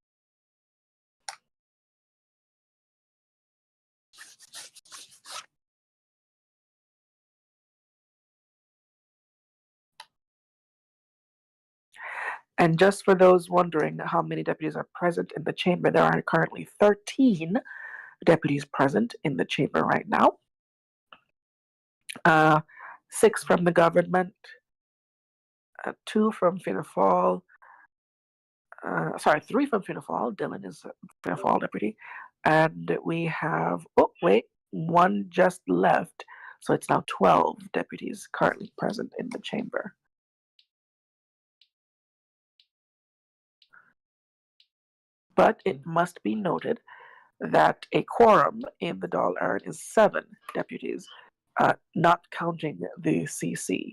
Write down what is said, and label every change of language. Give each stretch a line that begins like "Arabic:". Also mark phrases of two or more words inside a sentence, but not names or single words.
English: And just for those wondering how many deputies are present in the chamber, there are currently 13 deputies present in the chamber right now. 6 from the government, 2 from Fianna Fáil, 3 from Fianna Fáil. Dylan is a Fianna Fáil deputy. And we have, 1 just left. So it's now 12 deputies currently present in the chamber. But it must be noted that a quorum in the Dáil Éireann is 7 deputies, not counting the CC.